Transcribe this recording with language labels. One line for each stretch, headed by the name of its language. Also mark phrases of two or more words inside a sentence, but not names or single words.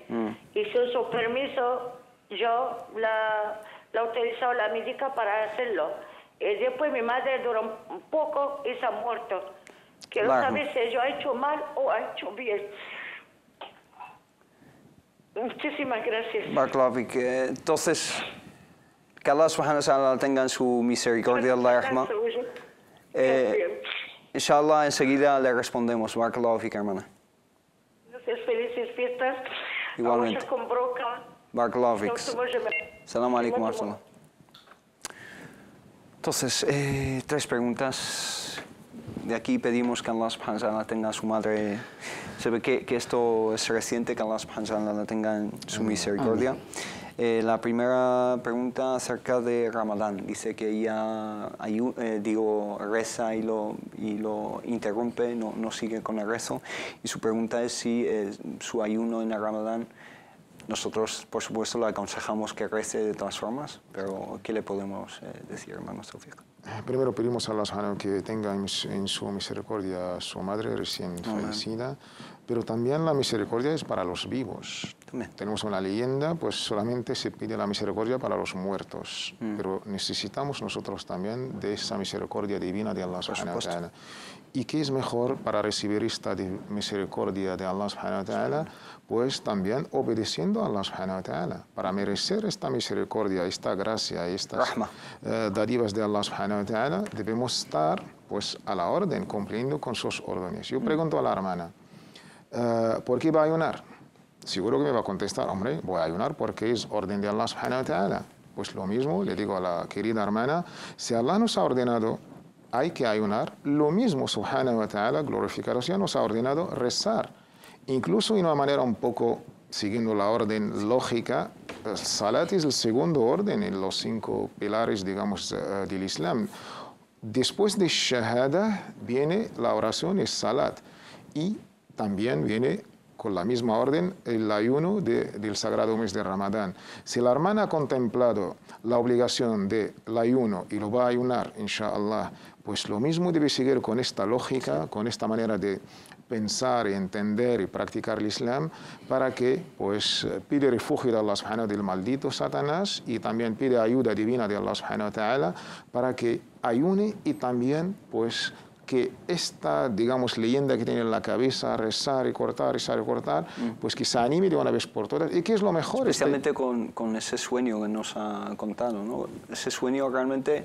Spanish: Y sin su permiso, yo la he utilizado la médica para hacerlo. Y después mi madre duró un poco y se ha muerto. Quiero saber si yo he hecho mal o he hecho bien. Muchísimas gracias. Barakallahu. Entonces, que
Arabic: الله سبحانه وتعالى
Spanish: tenga en su misericordia,
Arabic: الله رحمة.
Spanish: Inshallah, enseguida le respondemos.
Arabic: بارك الله فيك, hermana.
Spanish: Gracias, felices fiestas. Igualmente. Con broca.
Arabic: بارك الله فيك. السلام عليكم ورحمة الله.
Spanish: Entonces, 3 preguntas. De aquí pedimos que
Arabic: الله سبحانه وتعالى
Spanish: tenga a su madre. Se ve que esto es reciente, que
Arabic: الله سبحانه وتعالى
Spanish: tenga en su misericordia. La primera pregunta acerca de Ramadán. Dice que ella reza y lo interrumpe, no sigue con el rezo. Y su pregunta es si su ayuno en el Ramadán, nosotros por supuesto le aconsejamos que rece de todas formas, pero ¿qué le podemos decir, hermano Tawfiq? Primero pedimos a
Arabic: الله سبحانه
Spanish: que tenga en su misericordia a su madre recién fallecida. pero también la misericordia es para los vivos. También. Tenemos una leyenda, pues solamente se pide la misericordia para los muertos, pero necesitamos nosotros también de esa misericordia divina de
Arabic: الله سبحانه وتعالى.
Spanish: ¿Y qué es mejor para recibir esta misericordia de
Arabic: الله سبحانه وتعالى?
Spanish: Pues también obedeciendo a
Arabic: الله سبحانه وتعالى.
Spanish: Para merecer esta misericordia, esta gracia, estas dádivas de
Arabic: الله سبحانه وتعالى,
Spanish: debemos estar pues a la orden, cumpliendo con sus órdenes. Yo pregunto a la hermana, ¿por qué va a ayunar? Seguro que me va a contestar, hombre, voy a ayunar porque es orden de
Arabic: الله سبحانه وتعالى.
Spanish: Pues lo mismo le digo a la querida hermana, si Allah nos ha ordenado, hay que ayunar, lo mismo
Arabic: سبحانه وتعالى,
Spanish: glorificación, nos ha ordenado rezar. Incluso de una manera un poco siguiendo la orden lógica, el salat es el segundo orden en los 5 pilares, digamos, del Islam. Después de shahada viene la oración, es salat. Y también viene con la misma orden el ayuno del sagrado mes de Ramadán. Si la hermana ha contemplado la obligación del ayuno y lo va a ayunar, inshallah, pues lo mismo debe seguir con esta lógica, con esta manera de pensar, entender y practicar el Islam, para que pues pide refugio de
Arabic: الله سبحانه
Spanish: del maldito Satanás y también pide ayuda divina de
Arabic: الله سبحانه وتعالى
Spanish: para que ayune y también pues que esta, digamos, leyenda que tiene en la cabeza, rezar y cortar, pues que se anime de una vez por todas. ¿Y qué es lo mejor? Especialmente con ese sueño que nos ha contado, ¿no? Ese sueño realmente...